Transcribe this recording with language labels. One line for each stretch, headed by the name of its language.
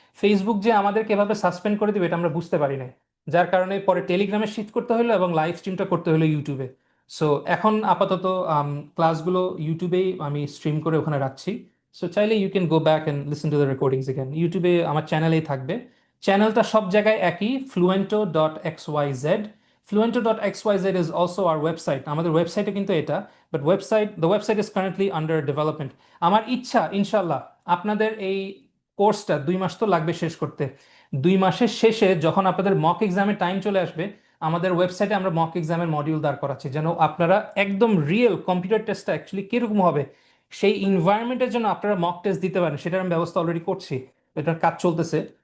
Bangla: Facebook যে আমাদেরকে এভাবে সাসপেন্ড করে দেবে এটা আমরা বুঝতে পারি না, যার কারণে পরে টেলিগ্রামে শিফট করতে হলো এবং লাইভ স্ট্রিমটা করতে হলো ইউটিউবে। সো এখন আপাতত ক্লাসগুলো ইউটিউবেই আমি স্ট্রিম করে ওখানে রাখছি। সো চাইলে
English: you can go back and listen to the recordings again,
Bangla: ইউটিউবে আমার চ্যানেলেই থাকবে। চ্যানেলটা সব জায়গায় একই, fluento.xyz।
English: Fluento.xyz is also our website,
Bangla: আমাদের ওয়েবসাইটে কিন্তু এটা,
English: But the website is currently under development.
Bangla: আমার ইচ্ছা ইনশাল্লাহ আপনাদের এই কোর্সটা 2 মাস তো লাগবে শেষ করতে, 2 মাসের শেষে যখন আপনাদের মক এক্সামের টাইম চলে আসবে, আমাদের ওয়েবসাইটে আমরা মক এক্সামের মডিউল দাঁড় করাচ্ছি, যেন আপনারা একদম রিয়েল কম্পিউটার টেস্টটা অ্যাকচুয়ালি কিরকম হবে সেই এনভায়রনমেন্টের জন্য আপনারা মক টেস্ট দিতে পারেন, সেটার আমি ব্যবস্থা অলরেডি করছি, এটার কাজ চলতেছে।